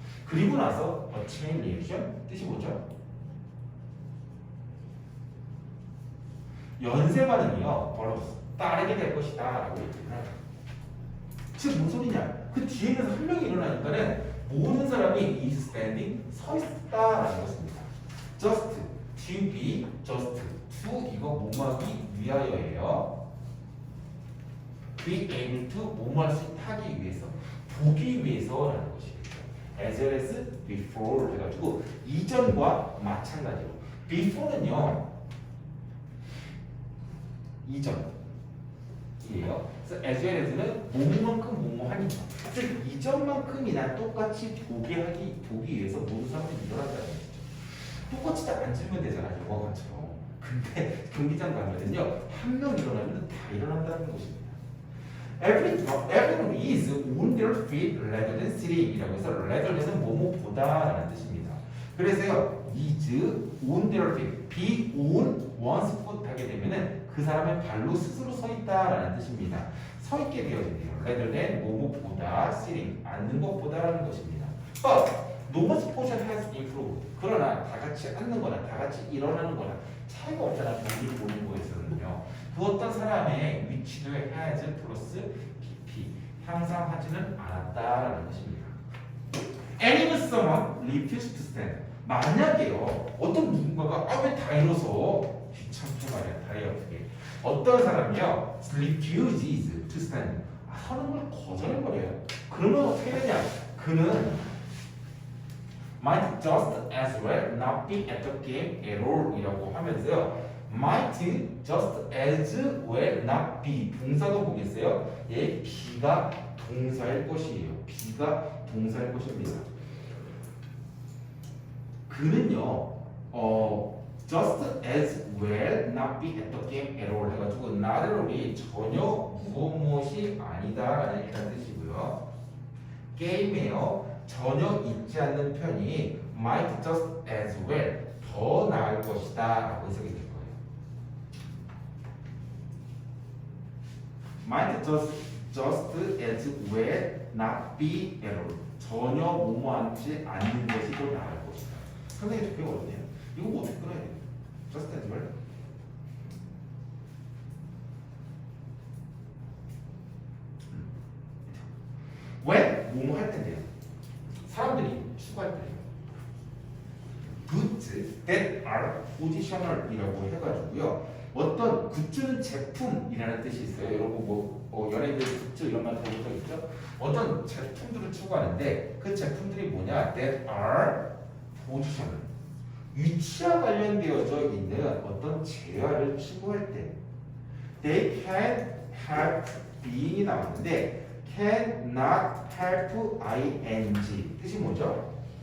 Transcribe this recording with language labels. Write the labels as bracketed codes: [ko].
[ko] 그리고 나서 chain reaction 뜻이 뭐죠? 연쇄반응이요, 바로 따르게 될 것이다라고 얘기를 해요. 즉 무슨 소리냐? 그 뒤에 있는 한 명이 일어나니까는 모든 사람이 [en] is standing [ko] 서 있다라는 것입니다. [en] just to be just to [ko] 이거 뭐하기 위하여예요. be able to 뭐할 수 하기 위해서 보기 위해서라는 것이겠죠. [en] as well as before [ko] 해가지고 이전과 마찬가지로 before는요 이전이에요. 그래서 as well as는 뭐만큼 뭐하니까 즉 이전만큼이나 똑같이 보기 위해서 모든 사람들이 일어난다는 것이죠. 똑같이 다 앉으면 되잖아 영화관처럼. 근데 경기장 가면은요 한 명 일어나면 다 일어난다는 것입니다. [en] Everyone is on their feet rather than sitting [ko] 이라고 해서 rather than은 뭐뭐보다라는 뜻입니다. 그래서요 [en] is on their feet, be on one's foot [ko] 하게 되면은 그 사람의 발로 스스로 서 있다라는 뜻입니다. 서 있게 되어진대요. rather than 뭐뭐보다 sitting 앉는 것보다라는 것입니다. [en] But nobody's posture has improved. [ko] 그러나 다 같이 앉는 거나 다 같이 일어나는 거나 차이가 없잖아. 경기를 보는 거에서는요. 그 어떤 사람의 위치도에 has 플러스 pp 향상하지는 않았다라는 것입니다. [en] And if someone refused to stand [ko] 만약에요 어떤 누군가가 왜 다 일어서 귀찮게 말이야 다리 아프게 어떤 사람이요 [en] refuses to stand [ko] 서는 걸 거절해버려요. 그러면 어떻게 되냐 그는 [en] might just as well not be at the game at all [ko] 이라고 하면서요 [en] might just as well not be [ko] 동사도 보겠어요. 예, be가 동사일 것이에요. be가 동사일 것입니다. 그는요 [en] just as well not be at the game at all [ko] 해가지고 not at all이 전혀 무엇이 아니다라는 일단 뜻이고요. 게임에요 전혀 있지 않는 편이 [en] might just as well [ko] 더 나을 것이다라고 해석이 될 거예요. [en] might just as well not be at all [ko] 전혀 뭐뭐하지 않는 것이 더 나을 것이다. 선생님 되게 어렵네요. 이거 뭐 어떻게 끊어야 돼요? [en] just as well? [ko] 왜? 뭐뭐 할 텐데요. 사람들이 추구할 때요. [en] goods that are positional [ko] 이라고 해가지고요. 어떤 굿즈는 제품이라는 뜻이 있어요. 여러분 연예인들 굿즈 이런 말 들어본 적 있죠? 어떤 제품들을 추구하는데 그 제품들이 뭐냐? [en] that are positional [ko] 위치와 관련되어져 있는 어떤 재화를 추구할 때 they can help being이 나왔는데 [en] can not help ing [ko] 뜻이 뭐죠?